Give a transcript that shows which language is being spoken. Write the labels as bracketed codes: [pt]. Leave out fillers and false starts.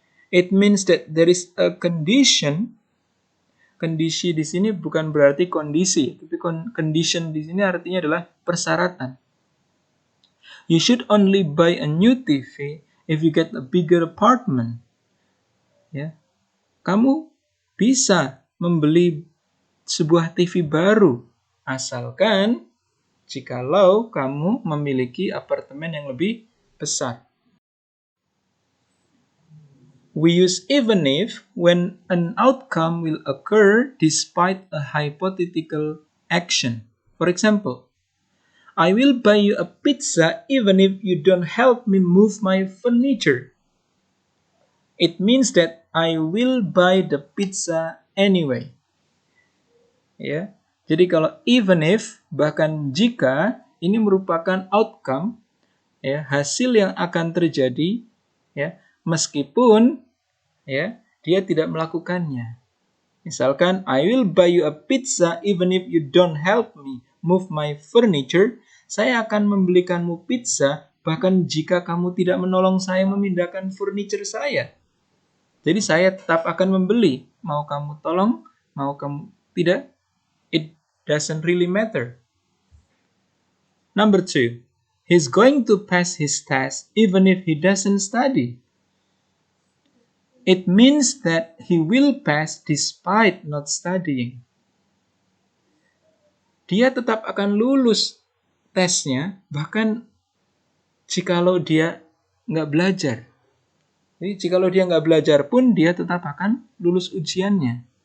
[en] It means that there is a condition. [id] Kondisi di sini bukan berarti kondisi, tapi condition di sini artinya adalah persyaratan. [en] You should only buy a new TV if you get a bigger apartment. [id] Ya, kamu bisa membeli sebuah TV baru asalkan jikalau kamu memiliki apartemen yang lebih besar. [en] We use even if when an outcome will occur despite a hypothetical action. For example, I will buy you a pizza even if you don't help me move my furniture. It means that I will buy the pizza anyway. [id] Ya. Jadi kalau even if, bahkan jika, ini merupakan outcome, ya, hasil yang akan terjadi, ya, meskipun ya dia tidak melakukannya. [en] Misalkan, I will buy you a pizza even if you don't help me move my furniture. [id] Saya akan membelikanmu pizza bahkan jika kamu tidak menolong saya memindahkan furniture saya. Jadi saya tetap akan membeli. Mau kamu tolong, mau kamu tidak, [en] it doesn't really matter. Number 2, he's going to pass his test even if he doesn't study. It means that he will pass despite not studying. [id] Dia tetap akan lulus tesnya, bahkan jikalau dia nggak belajar. Jadi jikalau dia nggak belajar pun, dia tetap akan lulus ujiannya.